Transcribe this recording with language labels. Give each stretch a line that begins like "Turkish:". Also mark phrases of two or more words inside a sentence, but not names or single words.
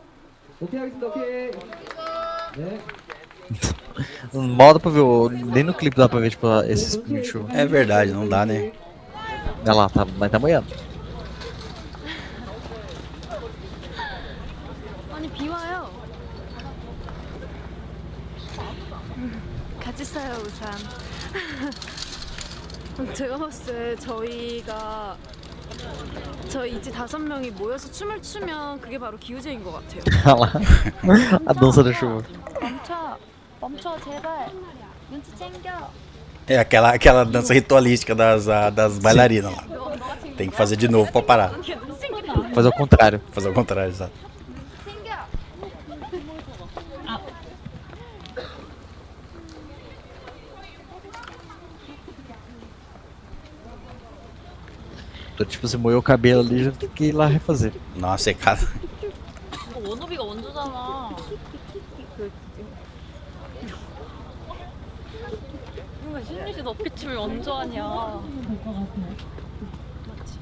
Korean: 오케이 하겠습니다. 오케이. 네.
Portuguese: Mal dá pra ver, nem no clipe dá pra ver, tipo, esses chuva. É verdade, não dá, né? Olha lá, mas tá moendo.
Korean: 아니 비 와요. 같이 써요 우산. 제가 봤을 때 저희 이제 5명이 모여서 춤을 추면 그게 바로 기우제인 것 같아요.
Portuguese: Olha lá. A dança da chuva.
Korean: 멈춰 제발. 눈치 챙겨.
Portuguese: É aquela dança ritualística das bailarinas lá. Tem que fazer de novo pra parar. Fazer o contrário. Fazer o contrário, exato. Então, tipo, você moeu o cabelo ali, já tem que ir lá refazer. Nossa, secada.
Korean: 이거 원우비가 원조잖아. 뭔가 신유씨 너 피춤을 원조 아니야. 맞지?